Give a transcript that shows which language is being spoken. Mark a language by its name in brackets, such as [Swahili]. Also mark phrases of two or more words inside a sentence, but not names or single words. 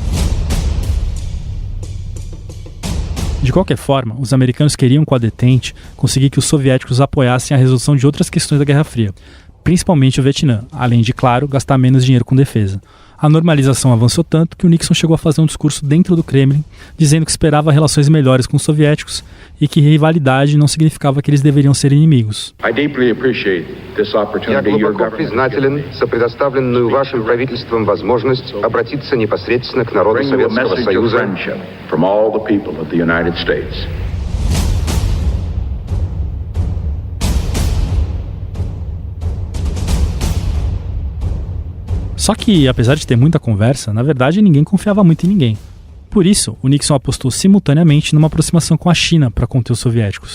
[Portuguese] De qualquer forma, os americanos queriam, com a detente, conseguir que os soviéticos apoiassem a resolução de outras questões da Guerra Fria, principalmente o Vietnã, além de, claro, gastar menos dinheiro com defesa. A normalização avançou tanto que o Nixon chegou a fazer um discurso dentro do Kremlin, dizendo que esperava relações melhores com os soviéticos e que rivalidade não significava que eles deveriam ser inimigos. [Russian] Я глубоко признателен за предоставленную вашим правительством возможность обратиться непосредственно к народу Советского Союза. [Portuguese] Só que, apesar de ter muita conversa, na verdade ninguém confiava muito em ninguém. Por isso, o Nixon apostou simultaneamente numa aproximação com a China para conter os soviéticos.